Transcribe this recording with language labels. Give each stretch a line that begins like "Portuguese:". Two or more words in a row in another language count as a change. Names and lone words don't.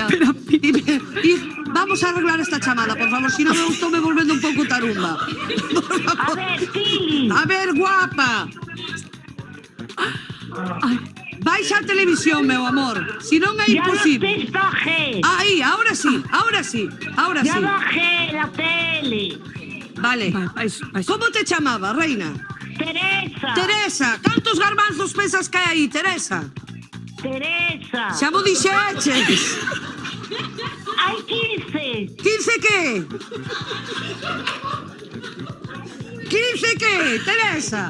Galician: E vamos a arreglar esta chamada, por favor, si non eu estou me volvendo un pouco tarumba. A ver, Pili. A ver, guapa. Baixa a televisión, meu amor. Si non é imposible.
Spanish: Ya bajé. Aí, ahora sí. Ya bajé la tele.
Galician: Vale. Como te chamaba, reina? Teresa. Teresa, cantos garbanzos pensas que hai aí, Teresa? Teresa. Xa mo dixeches. Hai 15. 15 que? 15 que, Teresa?